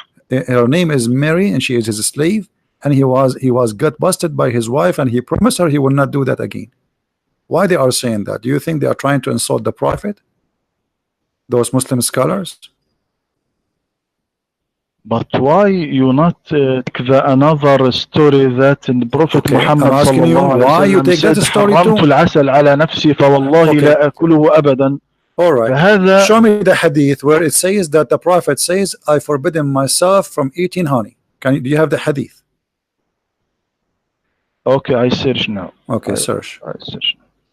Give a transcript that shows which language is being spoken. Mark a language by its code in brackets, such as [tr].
[en] Her name is Mary, and she is his slave. And he was got busted by his wife, and he promised her he will not do that again. Why they are saying that? Do you think they are trying to insult the Prophet? Those Muslim scholars? But why you not take the another story that in the Prophet Muhammad why you take that story too? [ar] العسل على نفسي فوالله لا أكله أبدا. [en] All right. Show me the hadith where it says that the Prophet says, I forbidden myself from eating honey. Do you have the hadith? Okay, I search now. Okay, search. I search now.